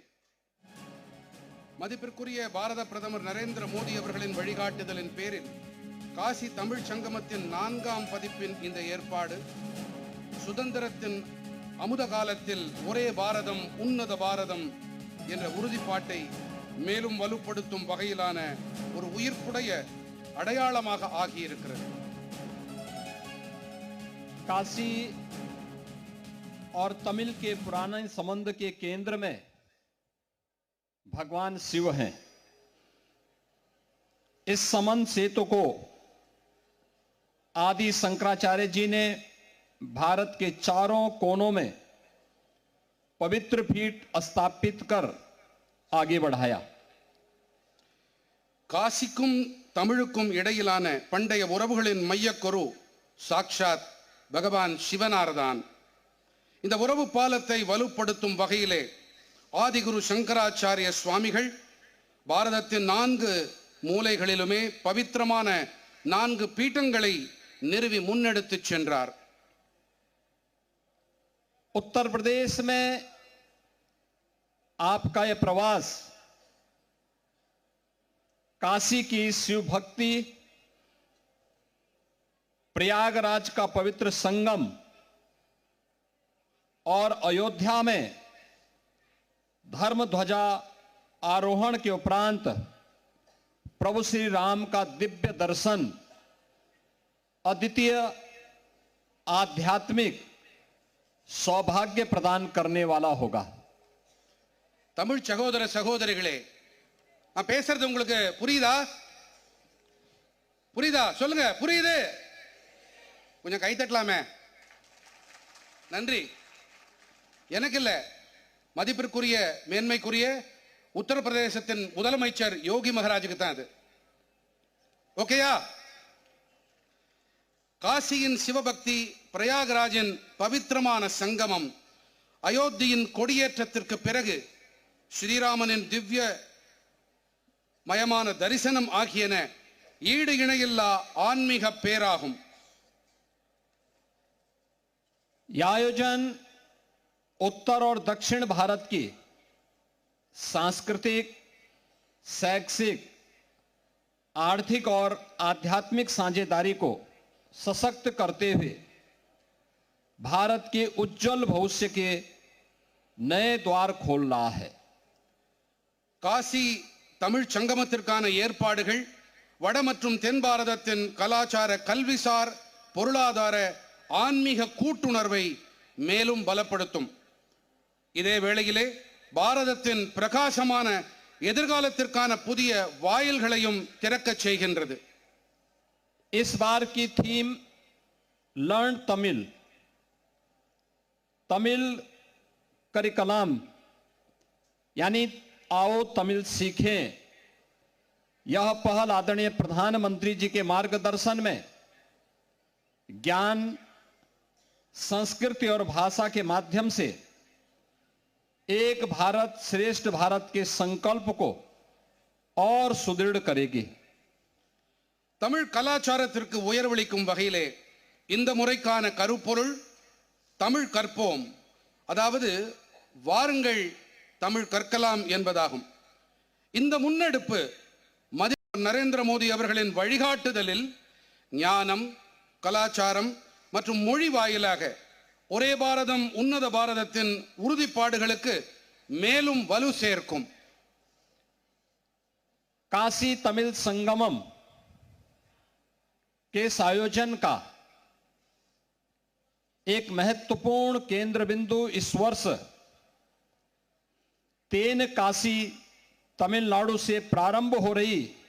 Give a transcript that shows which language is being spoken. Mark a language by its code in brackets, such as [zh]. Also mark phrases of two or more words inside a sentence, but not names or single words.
[ta] மதிப்பிற்குரிய பாரத பிரதமர் நரேந்திர மோடி அவர்களின் வழிகாட்டுதலின் பேரில் காசி தமிழ் சங்கமத்தின் 4ஆம் பதிப்பின் இந்த ஏற்பாடு சுதந்திரத்தின் அமுத காலத்தில் ஒரே பாரதம் உன்னத பாரதம் என்ற உறுதிப்பாட்டை மேலும் வலுப்படுத்தும் வகையிலான ஒரு உயிர்ப்புடைய அடையாளமாக ஆகியிருக்கிறது. [hi] काशी और तमिल के पुराने संबंध के केंद्र में भगवान शिव हैं। इस संबंध सेतु को आदि शंकराचार्य जी ने भारत के चारों कोनों में पवित्र पीठ स्थापित कर आगे बढ़ाया। [ta] காசிக்கும் தமிழுக்கும் இடையிலான பண்டைய உறவுகளின் மையக்கரு சாக்ஷாத் பகவான் சிவனார்தான். இந்த உறவு பாலத்தை வலுப்படுத்தும் வகையிலே ஆதிகுரு சங்கராச்சாரிய சுவாமிகள் பாரதத்தின் 4 மூலைகளிலுமே பவித்திரமான 4 பீட்டங்களை நிறுவி முன்னெடுத்துச் சென்றார். [hi] उत्तर प्रदेश में आपका यह प्रवास काशी की शिव भक्ति, प्रयागराज का पवित्र संगम और अयोध्या में धर्म ध्वजा आरोहण के उपरांत प्रभु श्री राम का दिव्य दर्शन अद्वितीय आध्यात्मिक सौभाग्य प्रदान करने वाला होगा। [ta] தமிழ் சகோதர சகோதரிகளே, நான் பேசுறது உங்களுக்கு புரியுதா? புரியுதா? சொல்லுங்க, புரியுது? கொஞ்சம் கை தட்டலாமே. நன்றி. எனக்கு இல்ல, மதிப்பிற்குரிய மேன்மைக்குரிய உத்தரப்பிரதேசத்தின் முதலமைச்சர் யோகி மகாராஜுக்கு தான் அது. ஓகேயா? காசியின் சிவபக்தி, பிரயாகராஜின் பவித்திரமான சங்கமம், அயோத்தியின் கொடியேற்றத்திற்கு பிறகு ஸ்ரீராமனின் திவ்ய மயமான தரிசனம் ஆகியன ஈடு இணையில்லா ஆன்மீக பேராகும். [hi] यह आयोजन उत्तर और दक्षिण भारत की सांस्कृतिक, शैक्षिक, आर्थिक और आध्यात्मिक साझेदारी को सशक्त करते हुए भारत के उज्जवल भविष्य के नए द्वार खोल रहा है। [ta] காசி தமிழ் சங்கமத்திற்கான ஏற்பாடுகள் வட மற்றும் தென் பாரதத்தின் கலாச்சார, கல்விசார், பொருளாதார, ஆன்மீக கூட்டுணர்வை மேலும் பலப்படுத்தும். இதே வேளையிலே பாரதத்தின் பிரகாசமான எதிர்காலத்திற்கான புதிய வாயில்களையும் திறக்கச் செய்கின்றது. [hi] इस बार की थीम [en] Learn Tamil, Tamil curriculum [hi] यानी आओ तमिल सीखें, यह पहल आदरणीय प्रधानमंत्री जी के मार्गदर्शन में ज्ञान, संस्कृति और भाषा के माध्यम से एक भारत श्रेष्ठ भारत के संकल्प को और सुदृढ़ करेगी। [ta] தமிழ் கலாச்சாரத்திற்கு உயர்வளிக்கும் வகையிலே இந்த முறைக்கான கருப்பொருள் தமிழ் கற்போம், அதாவது வாருங்கள் தமிழ் கற்கலாம் என்பதாகும். இந்த முன்னெடுப்பு மதிப்பு நரேந்திர மோடி அவர்களின் வழிகாட்டுதலில் ஞானம், கலாச்சாரம் மற்றும் மொழி வாயிலாக ஒரே பாரதம் உன்னத பாரதத்தின் உறுதிப்பாடுகளுக்கு மேலும் வலு சேர்க்கும். [hi] काशी तमिल संगमम के इस आयोजन का एक महत्वपूर्ण केंद्र बिंदु इस वर्ष तेन काशी तमिलनाडु से प्रारंभ हो रही